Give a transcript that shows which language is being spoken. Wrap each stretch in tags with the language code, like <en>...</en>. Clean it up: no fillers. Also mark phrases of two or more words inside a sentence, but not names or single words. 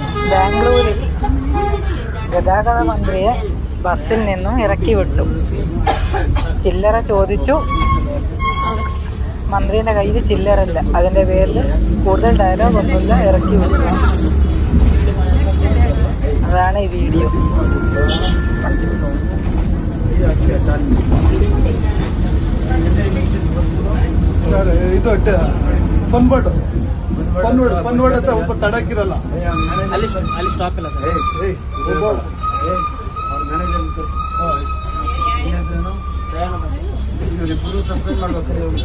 <ml>ബാംഗ്ലൂരിൽ ഗതാഗത മന്ത്രിയെ ബസ്സിൽ നിന്നും ഇറക്കി വിട്ടു. ചില്ലറ ചോദിച്ചു. മന്ത്രിയുടെ കയ്യിൽ ചില്ലറല്ല. അതിൻ്റെ പേരിൽ കൂടുതൽ ഡയലോഗ് ഒന്നുമില്ല, ഇറക്കി വിട്ടു. അതാണ് ഈ വീഡിയോ.</ml> <kn>ಇದು ಪನ್ವಾಡ ತಡಕಿರಲ್ಲ ಅಲ್ಲಿ ಸ್ಟಾಪ್ ಇಲ್ಲ ಸರ್. ಇವರಿಬ್ಬರು ಸಬ್ಸ್ಕ್ರೈಬ್ ಮಾಡ್ಬೇಕು.</kn>